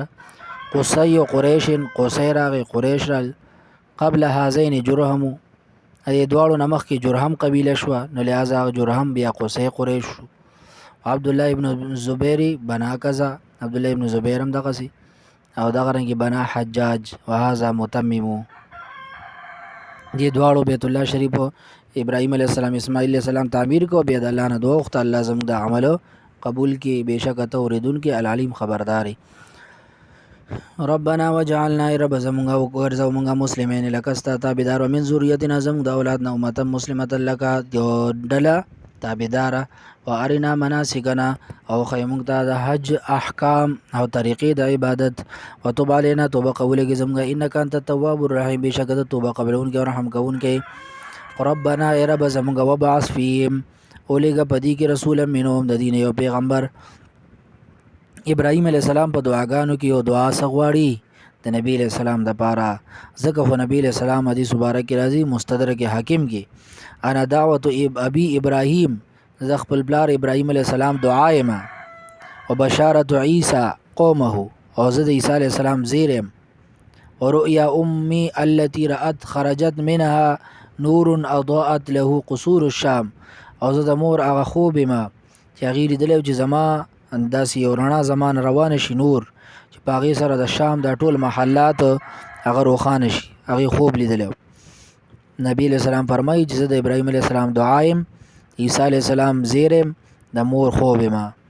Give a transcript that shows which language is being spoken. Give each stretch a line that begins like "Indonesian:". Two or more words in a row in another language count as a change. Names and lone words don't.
Pashto: قصی قریش قصی راغی قریش را.
Arabic: قبل هذین جرهم،
Pashto: دې دواړو نمخ کې جرهم قبیله شو، نو لہذا جرهم بیا قصی قریش شو.
Arabic: عبد الله ابن زبیر بنا کذا،
Pashto: عبد الله ابن زبیر هم دغه سي، او دغه رنګ بنا حجاج
Arabic: وهذا متمم.
Pashto: دې دواړو بیت الله شریف ابراهیم علیه السلام اسماعیل علیه السلام تعمیر کو، بیا د الله نه دعا وغوښته الله زموږ د عمل قبول کړي، بېشکه ته اورېدونکی العلیم خبرداری.
Arabic: ربنا وجعلنا
Pashto: رب زمونږ وګرځه مونږه مسلمین لکه ستا تابعدار،
Arabic: ومن ذریتنا
Pashto: زموږ د اولاد نه
Arabic: امته مسلمه
Pashto: لکه یو ډله تابعداره،
Arabic: وارنا مناسکنا
Pashto: او ښیي موږ ته د حج احکام او طریقې د عبادت،
Arabic: وتوب علینا
Pashto: توبه قبوله کړي زموږ
Arabic: انک انت التواب الرحیم،
Pashto: بېشکه ته توبه قبلونکی او رحم کوونکی. ربنا ای رب زمونږ
Arabic: وبعث فیهم
Pashto: اولیږه په دې کې
Arabic: رسولا منهم
Pashto: د دین یو پیغمبر. ابراهیم علیه السلام په دعاګانو کې یو دعا څه غواړي؟ د نبی علیه السلام دپاره، ځکه خو نبی علیه السلام حدیث مبارک کې راځي مستدرک حاکم کې
Arabic: انا دعوت ابي ابراهیم،
Pashto: زه خپل پلار ابراهیم علیه السلام دعا یم،
Arabic: وبشارت عیسی قومه،
Pashto: او زه د عیسی علیه السلام زیر یم،
Arabic: ورؤیا امي التي رأت خرجت منها نور اضاءت له قصور الشام،
Pashto: او زه د مور هغه خوب یم چې هغې لیدلی چې زما داسې یو رڼا زمان روانه شي نور چې په هغې سره د شام دا ټول محلات هغه روښانه شي، هغې خوب لیدلی. نبی علیہ السلام فرمایي چې زه د ابراهیم علیه السلام دعا یم، عیسی علیه السلام زیر یم، د مور خوب یم.